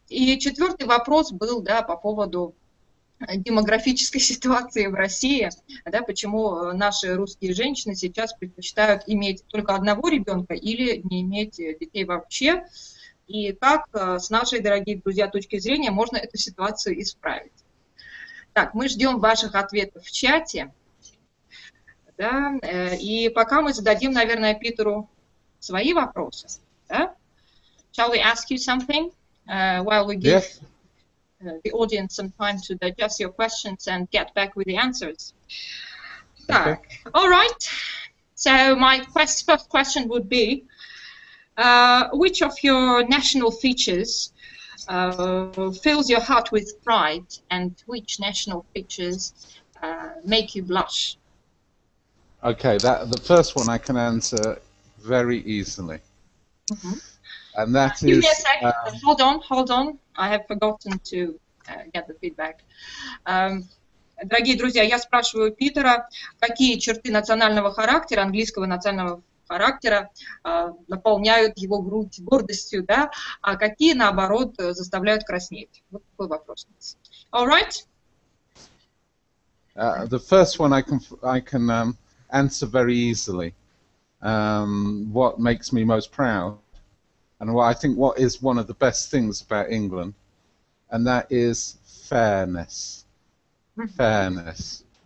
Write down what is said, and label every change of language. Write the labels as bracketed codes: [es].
[ru] И четвертый вопрос был, да, по поводу демографической ситуации в России, да, почему наши русские женщины сейчас предпочитают иметь только одного ребенка или не иметь детей вообще, и как с нашей, дорогие друзья, точки зрения можно эту ситуацию исправить. Так, мы ждем ваших ответов в чате, да, и пока мы зададим, наверное, Питеру свои вопросы. Да? [en] Shall we ask you something while we give the audience some time to digest your questions and get back with the answers? Okay. All right. So my first question would be, which of your national features fills your heart with pride, and which national features make you blush? Okay, the first one I can answer very easily. And that Give is... me a second. Hold on. I have forgotten to get the feedback. [ru] Дорогие друзья, я спрашиваю Питера, какие черты национального характера, английского национального характера наполняют его грудь гордостью, да, а какие, наоборот, заставляют краснеть. Вот такой вопрос. [en] All right? The first one I can answer very easily. What makes me most proud, and what is one of the best things about England, and that is fairness. Fairness.